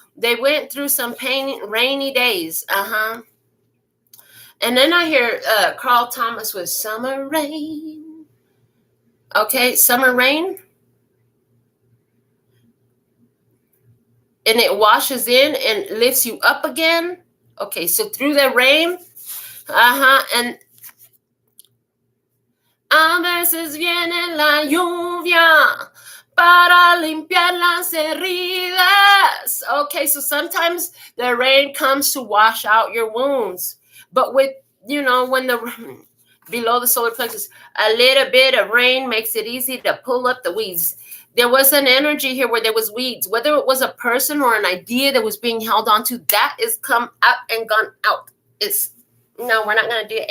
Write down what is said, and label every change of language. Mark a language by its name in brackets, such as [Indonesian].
[English] They went through some rainy days. And then I hear Carl Thomas with Summer Rain. Okay, Summer Rain. And it washes in and lifts you up again. Okay, so through the rain. [Spanish] And a veces viene la lluvia para limpiar las heridas. [English] Okay, so sometimes the rain comes to wash out your wounds. But with, when below the solar plexus, a little bit of rain makes it easy to pull up the weeds. There was an energy here where there was weeds, whether it was a person or an idea that was being held on to, that is come up and gone out. No, we're not going to do it.